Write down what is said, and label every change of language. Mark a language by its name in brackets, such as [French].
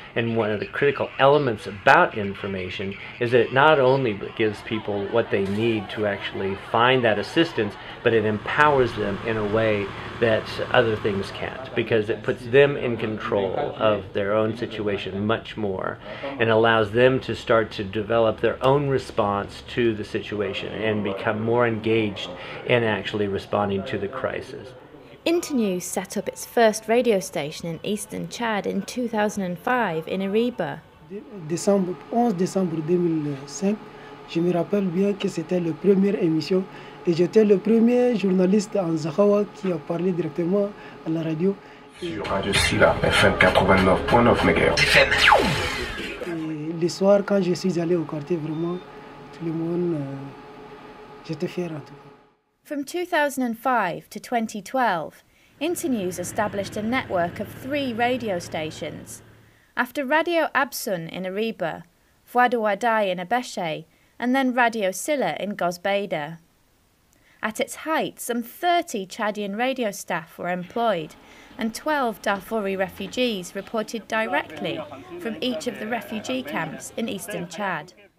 [English] And one of the critical elements about information is that it not only gives people what they need to actually find that assistance, but it empowers them in a way that other things can't, because it puts them in control of their own situation much more and allows them to start to develop their own response to the situation and become more engaged in actually responding to the crisis. Internews set up its first radio station in eastern Chad in 2005 in Ariba. [French] 11 décembre 2005, je me rappelle bien que c'était la première émission et j'étais le premier journaliste en Zahawa qui a parlé directement à la radio. Sur Radio Silla, FM 89.9 MHz. Le soir, quand je suis allé au quartier, vraiment, tout le monde, j'étais fier en tout cas. [English] From 2005 to 2012, Internews established a network of 3 radio stations. After Radio Absun in Ariba, Voix de Wadai in Abeshe, and then Radio Silla in Gosbeda. At its height, some 30 Chadian radio staff were employed, and 12 Darfuri refugees reported directly from each of the refugee camps in eastern Chad.